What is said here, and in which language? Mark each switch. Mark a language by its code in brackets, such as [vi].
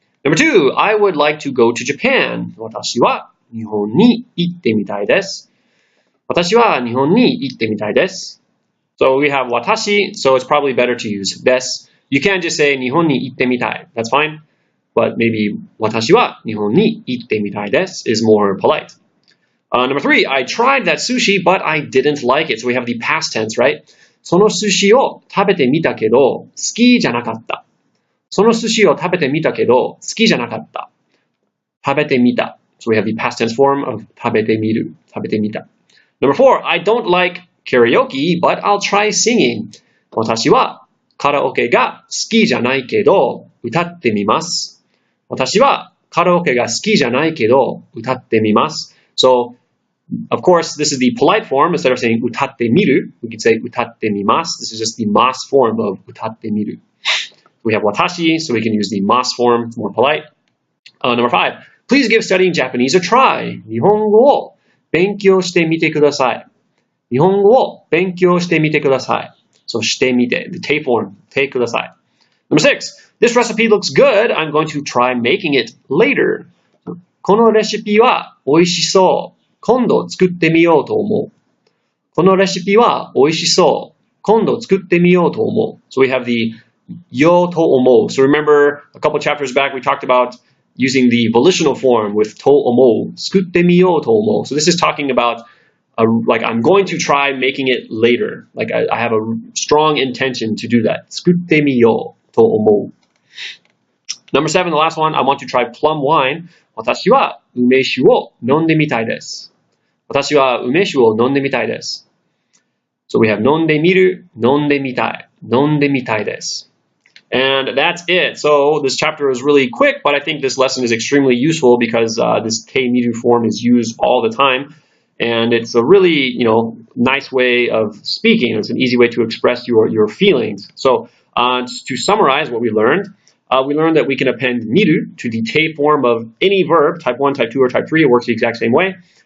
[en] Number 2, I would like to go to Japan. [ja] 私は日本に行ってみたいです。私は日本に行ってみたいです。 [en] So we have 私, so it's probably better to use [ja] です。 [en] You can't just say [ja] 日本に行ってみたい. [en] That's fine. But maybe [ja] 私は日本に行ってみたいです [en] is more polite. Number 3, I tried that sushi, but I didn't like it. So we have the past tense, right? [ja] その寿司を食べてみたけど好きじゃなかった。その寿司を食べてみたけど好きじゃなかった。食べてみた. [en] So we have the past tense form of [ja] 食べてみる。食べてみた. [en] Number 4, I don't like karaoke, but I'll try singing. [ja] 私はカラオケが好きじゃないけど歌ってみます。私はカラオケが好きじゃないけど歌ってみます。 [en] So, of course, this is the polite form. Instead of saying [ja] 歌ってみる, [en] we could say [ja] 歌ってみます. [en] This is just the mas form of 歌ってみる. We have watashi, so we can use the mas form. It's more polite. Number 5, please give studying Japanese a try. [ja] 日本語を勉強してみてください。日本語を勉強してみてください。 [en] So [ja] してみて, [en] the te form, [ja] てください. [en] Number 6, this recipe looks good. I'm going to try making it later. [ja] このレシピは美味しそう。今度作ってみようと思う。このレシピは美味しそう。今度作ってみようと思う。 [en] So we have the [ja] よと思う. [en] So remember a couple chapters back we talked about using the volitional form with [ja] と思う. 作ってみようと思う. [en] So this is talking about like I'm going to try making it later. Like I have a strong intention to do that. [ja] 作ってみようと思う. [en] Number 7, the last one, I want to try plum wine. [ja] 私は梅酒を飲んでみたいです。私は梅酒を飲んでみたいです。 [en] So we have [ja] 飲んでみる、飲んでみたい、飲んでみたいです。 [en] And that's it. So this chapter is really quick, but I think this lesson is extremely useful because this te miru form is used all the time. And it's a really, nice way of speaking. It's an easy way to express your feelings. So to summarize what we learned that we can append miru to the te form of any verb, type 1, type 2, or type 3. It works the exact same way.